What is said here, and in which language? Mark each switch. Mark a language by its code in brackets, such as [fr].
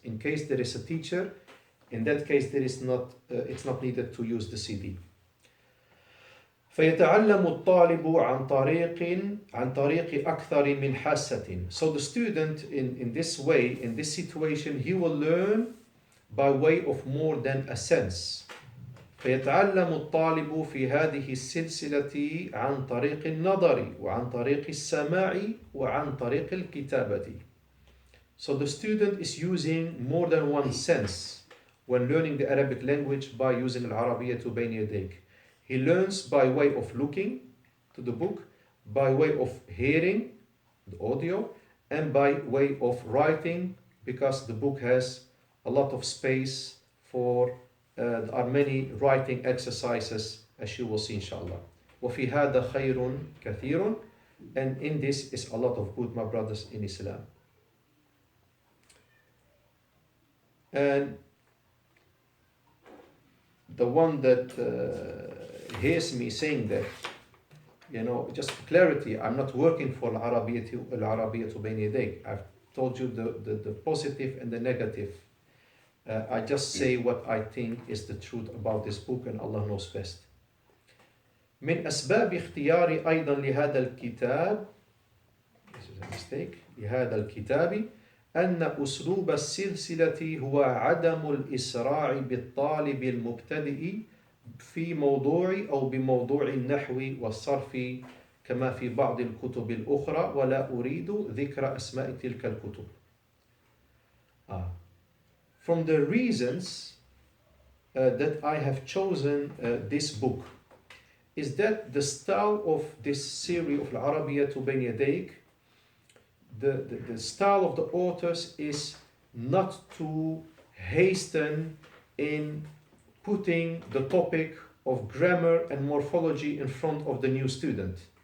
[en] In case there is a teacher, in that case it's not needed to use the CD. [ar] فيتعلم الطالب عن طريق أكثر من حاسة. [en] So the student in this way, in this situation, he will learn by way of more than a sense. [ar] فيتعلم الطالب في هذه السلسلة عن طريق النظر وعن طريق السماع وعن طريق الكتابة. [en] So the student is using more than one sense when learning the Arabic language by using العربية بين يديك. He learns by way of looking to the book, by way of hearing the audio, and by way of writing, because the book has a lot of space for there are many writing exercises, as you will see inshallah. [ar] وفي هذا خير كثير, [en] and in this is a lot of good, my brothers in Islam. And the one that hears me saying that, just for clarity, I'm not working for العربية بين يديك. I've told you the positive and the negative. I just say what I think is the truth about this book, and Allah knows best. [ar] من أسباب اختياري أيضا لهذا الكتاب, [en] this is a mistake, [ar] لهذا الكتاب أن أسلوب السلسلة هو عدم الإسراع بالطالب المبتدئ في موضوع أو بموضوع النحو والصرف كما في بعض الكتب الأخرى، ولا أريد ذكر أسماء تلك الكتب. [en] From the reasons that I have chosen this book is that the style of this series of العربية بين يديك, the style of the authors is not to hasten in putting the topic of grammar and morphology in front of the new student.